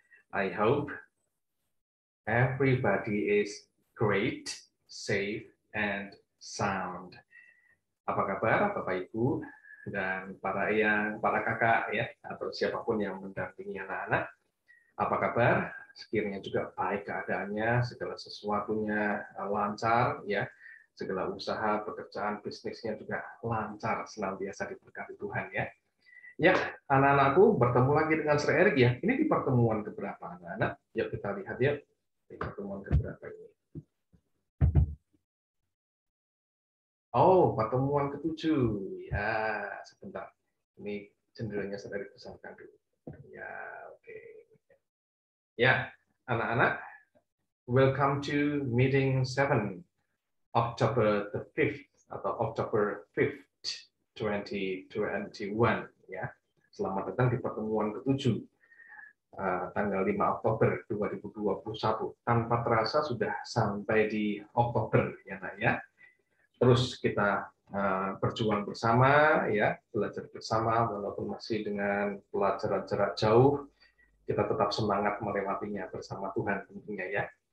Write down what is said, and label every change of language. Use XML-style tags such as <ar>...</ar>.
<en>I hope everybody is great, safe, and sound.</en> <id>Apa kabar Bapak Ibu dan para kakak ya atau siapapun yang mendampingi anak-anak? Apa kabar? Sekiranya juga baik keadaannya, segala sesuatunya lancar, ya, segala usaha, pekerjaan, bisnisnya juga lancar, senantiasa diberkati Tuhan, ya. Ya, anak-anakku, bertemu lagi dengan Sir Erik ya. Ini di pertemuan keberapa anak-anak? Yuk kita lihat ya, di pertemuan keberapa ini. Oh, pertemuan ke-7. Ya, sebentar. Ini cenderungnya Sir Erik besarkan dulu. Ya, oke. Ya, anak-anak,</id> <en>welcome to meeting 7, October the 5th atau October 5th, 2021 ya.</en> <id>Selamat datang di pertemuan ke-7 tanggal 5 Oktober 2021. Tanpa terasa sudah sampai di Oktober ya Nak ya. Terus kita berjuang bersama ya, belajar bersama walaupun masih dengan pelajaran jarak jauh, kita tetap semangat melewatinya bersama Tuhan tentunya ya.</id>